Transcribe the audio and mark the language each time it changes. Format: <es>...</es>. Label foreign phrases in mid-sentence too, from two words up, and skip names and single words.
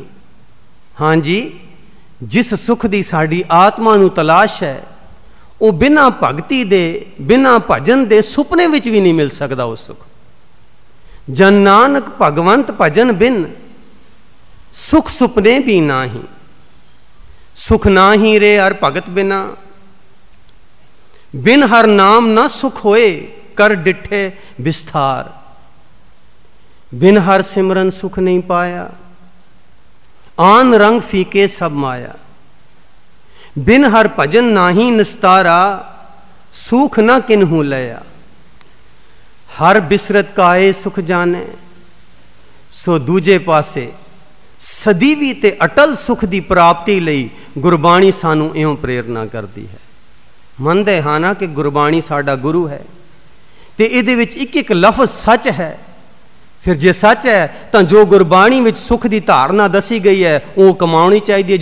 <pa>ਹਾਂ ਜੀ, ਜਿਸ ਸੁਖ ਦੀ ਸਾਡੀ ਆਤਮਾ ਨੂੰ ਤਲਾਸ਼ ਹੈ, ਵੋ ਬਿਨਾ ਭਗਤੀ ਦੇ, ਬਿਨਾ ਭਜਨ ਦੇ ਸੁਪਨੇ ਵਿੱਚ ਭੀ ਨਹੀਂ ਮਿਲ ਸਕਤਾ ਵੋ ਸੁਖ। ਜਨ ਨਾਨਕ ਭਗਵੰਤ ਭਜਨ ਬਿਨ, ਸੁਖ ਸੁਪਨੇ ਭੀ ਨਾਹੀ। ਸੁਖ ਨਾ ਹੀ ਰੇ ਹਰਿ ਭਗਤ ਬਿਨਾ, ਬਿਨ ਹਰਿ ਨਾਮ ਨ ਸੁਖ ਹੋਏ, ਕਰ ਡਿਠੇ ਵਿਸਥਾਰ। ਬਿਨ ਹਰਿ ਸਿਮਰਨ ਸੁਖ ਨਹੀਂ ਪਾਇਆ, ਆਨ ਰੰਗ ਫੀਕੇ ਸਬ ਮਾਇਆ। ਬਿਨ ਹਰਿ ਭਜਨ ਨਾਹੀ ਨਿਸਤਾਰਾ, ਸੁਖ ਨ ਕਿਨ੍ਹੂ ਲਇਆ। ਹਰਿ ਬਿਸਰਤ ਕਾਏ ਸੁਖ ਜਾਨੇ, ਸੋ ਦੂਜੇ ਪਾਸੇ ਸਦੀਵੀ ਤੇ ਅਟੱਲ ਸੁਖ ਕੀ ਪ੍ਰਾਪਤੀ ਲਈ ਗੁਰਬਾਣੀ ਸਾਨੂੰ ਇਉਂ ਪ੍ਰੇਰਣਾ ਕਰਤੀ ਹੈ। ਮੰਨਦੇ ਹਾਂ ਨਾ ਕਿ ਗੁਰਬਾਣੀ ਸਾਡਾ ਗੁਰੂ ਹੈ, ਤੇ ਇਹਦੇ ਵਿੱਚ ਇੱਕ ਇੱਕ ਲਫ਼ਜ਼ ਸੱਚ ਹੈ। ਫਿਰ ਜੇ ਸੱਚ ਹੈ ਤੋ ਜੋ ਗੁਰਬਾਣੀ ਵਿੱਚ ਸੁਖ ਕੀ ਧਾਰਣਾ ਦੱਸੀ ਗਈ ਹੈ, ਵੋ ਕਮਾਉਣੀ ਚਾਹੀਏ।</pa>